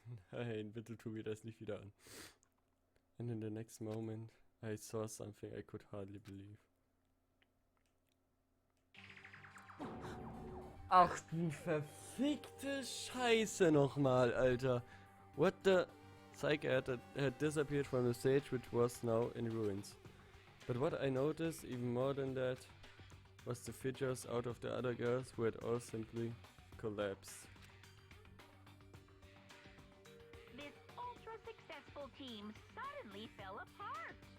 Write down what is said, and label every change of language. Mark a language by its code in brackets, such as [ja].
[de] Nein, bitte tu mir das nicht wieder an. [en] And in the next moment, I saw something I could hardly believe. [de] Ach du verfickte Scheiße nochmal, Alter. [en] What the... Sayaka had disappeared from the stage, which was now in ruins. But what I noticed, even more than that, was the figures out of the other girls who had all simply collapsed. This ultra-successful team suddenly fell apart.